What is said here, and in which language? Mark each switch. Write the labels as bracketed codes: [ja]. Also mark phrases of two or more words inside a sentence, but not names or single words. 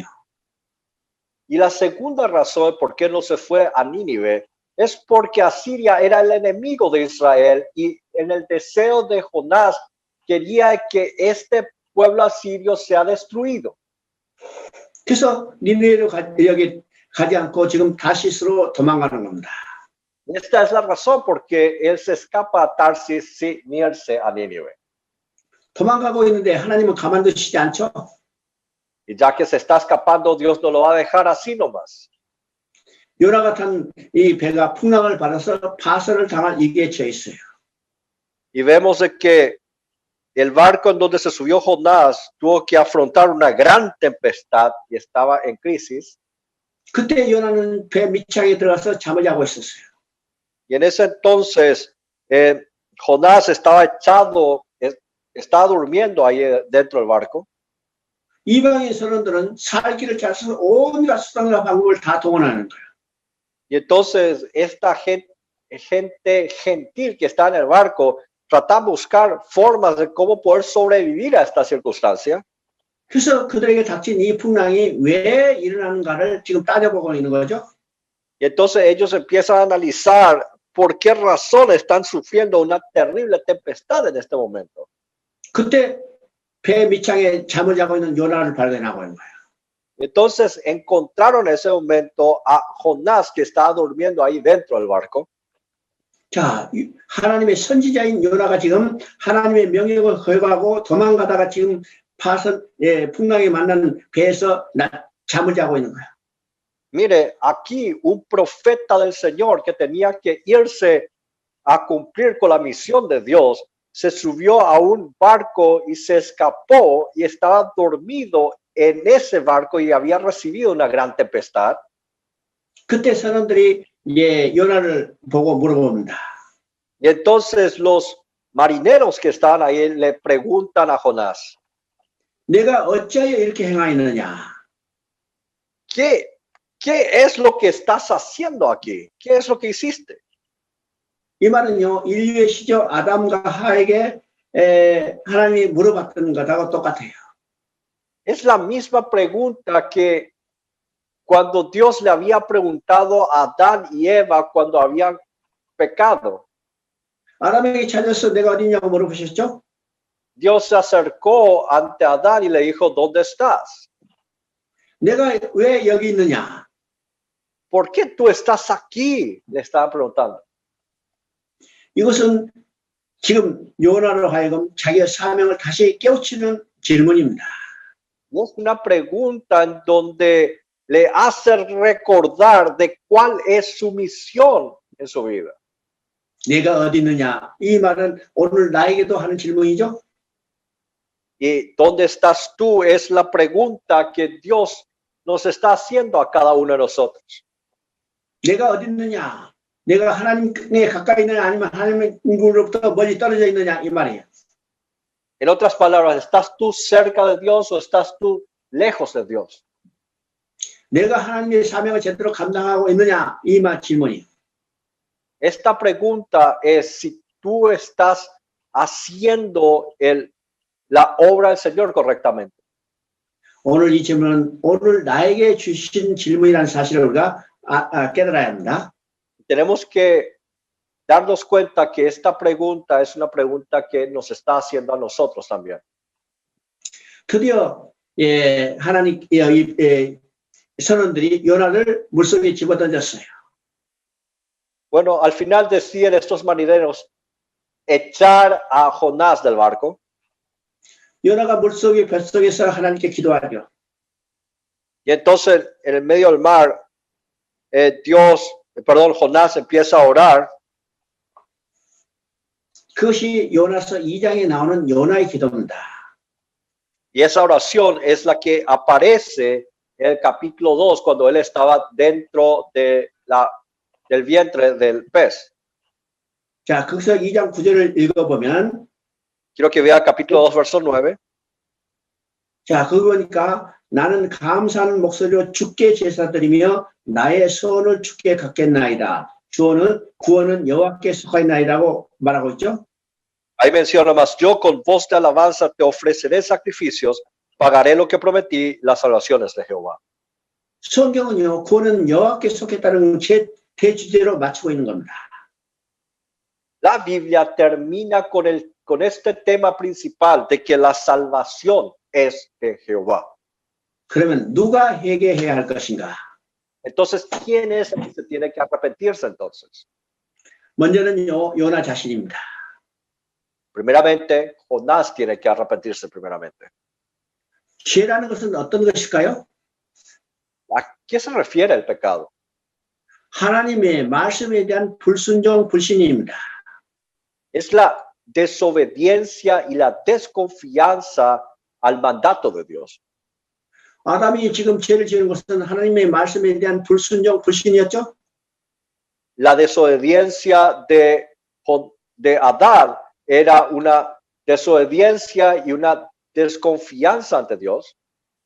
[es] Y la segunda razón por qué no se fue a Nínive es porque Asiria era el enemigo de Israel y en el deseo de Jonás quería que este pueblo asirio sea destruido. [ko] 그래서 니느웨로 여기 가지 않고 지금 다시스로 도망가는 겁니다. [es] Esta es la razón por qué él se escapa a Tarsis sin irse a Nínive. [ko] 도망가고 있는데 하나님은 가만두시지 않죠. [es] Y ya que se está escapando, Dios no lo va a dejar así nomás. [ko] 요나가 탄 이 배가 풍랑을 받아서 파선을 당할 위기에 처해 있어요. [es] Y vemos de que el barco en donde se subió Jonás tuvo que afrontar una gran tempestad y estaba en crisis. [ko] 그때 요나는 배 밑창에 들어가서 잠을 자고 있었어요. [es] Y en ese entonces Jonás estaba durmiendo ahí dentro del barco. [ko] 이방인 선원들은 살기를 찾아서 온갖 수단과 방법을 다 동원하는 거예요. [es] Y entonces esta gente gentil que está en el barco trata de buscar formas de cómo poder sobrevivir a esta circunstancia. [ko] 그래서 그들에게 닥친 이 풍랑이 왜 일어나는가를 지금 따져보고 있는 거죠. [es] Y entonces ellos empiezan a analizar por qué razón están sufriendo una terrible tempestad en este momento. [ko] 그때 배 밑창에 잠을 자고 있는 요나를 발견하고 있는 거예요. [es] Entonces encontraron en ese momento a Jonás que estaba durmiendo ahí dentro del barco. [ko] 자, 하나님의 선지자인 요나가 지금 하나님의 명령을 거역하고 도망가다가 지금 풍랑에 만난 배에서 잠을 자고 있는 거야. [es] Mire, aquí un profeta del Señor que tenía que irse a cumplir con la misión de Dios, se subió a un barco y se escapó y estaba dormido en ese barco y había recibido una gran tempestad. [ko] 그때 선원들이 요나를 보고 물어봅니다. [es] Y entonces los marineros que estaban ahí le preguntan a Jonás, [ko] 내가 어찌하여 이렇게 행하였느냐? [es] ¿Qué es lo que estás haciendo aquí? ¿Qué es lo que hiciste? [ko] 이 말은요, 인류의 시조 아담과 하에게 하나님이 물어봤던 것하고 똑같아요. [es] Es la misma pregunta que cuando Dios le había preguntado a Adán y Eva cuando habían pecado. [ko] 아담에게 찾아서 내가 어디냐고 물어보셨죠? [es] Dios se acercó ante Adán y le dijo, ¿dónde estás? [ko] 내가 왜 여기 있느냐? [es] ¿Por qué tú estás aquí? Le estaba preguntando. [ko] 이것은 지금 요나로 하여금 자기의 사명을 다시 깨우치는 질문입니다. [es] Es una pregunta en donde le hace recordar de cuál es su misión en su vida. [ko] 내가 어디 있느냐? 이 말은 오늘 나에게도 하는 질문이죠. [es] ¿Y dónde estás tú? Es la pregunta que Dios nos está haciendo a cada uno de nosotros. [ko] 내가 어디 있느냐? 내가 하나님에 가까이 있느냐 아니면 하나님으로부터 멀리 떨어져 있느냐 이 말이에요. [es] En otras palabras, ¿estás tú cerca de Dios o estás tú lejos de Dios? [ko] 내가 하나님의 사명을 제대로 감당하고 있느냐 이 말 질문이에요. [es] Esta pregunta es si tú estás haciendo la obra del Señor correctamente. [ko] 오늘 이 질문은 오늘 나에게 주신 질문이라는 사실을 우리가 깨달아야 합니다. [es] Tenemos que darnos cuenta que esta pregunta es una pregunta que nos está haciendo a nosotros también. [ko] 드디어 하나님 선원들이 요나를 물속에 집어던졌어요. [es] Bueno, al final deciden estos marineros echar a Jonás del barco. [ko] 요나가 물속에 뱃속에서 하나님께 기도하죠. [es] Y entonces en el medio del mar, Jonás empieza a orar. [ko] 그것이 요나서 2장에 나오는 요나의 기도입니다. [es] Y esa oración es la que aparece en el capítulo 2 cuando él estaba dentro de del vientre del pez. [ko] 자, 거기서 2장 9절을 읽어보면 [es] Quiero que vea el capítulo 2, verso 9. [ko] 자, 그거 보니까 나는 감사하는 목소리로 주께 제사드리며 나의 소원을 주께 갖겠나이다. 구원은 여호와께 속하였나이다고 말하고 있죠. [es] Ahí menciona más, yo con voz de alabanza te ofreceré sacrificios, pagaré lo que prometí, las salvaciones de Jehová. [ko] 성경은요, 구원은 여호와께 속했다는 대주제로 맞추고 있는 겁니다. [es] La Biblia termina con este tema principal de que la salvación es de Jehová. [ko] 그러면 누가 회개해야 할 것인가? [es] Entonces, ¿quién es el que se tiene que arrepentirse entonces? [ko] 먼저는요, 요나 자신입니다. [es] Primeramente, Jonás tiene que arrepentirse primeramente. [ko] 죄라는 것은 어떤 것일까요? [es] ¿A qué se refiere el pecado? [ko] 하나님의 말씀에 대한 불순종, 불신입니다. [es] Es la desobediencia y la desconfianza al mandato de Dios. [ko] 아담이 지금 죄를 지은 것은 하나님의 말씀에 대한 불순종, 불신이었죠? [es] La desobediencia de Adán era una desobediencia y una desconfianza ante Dios.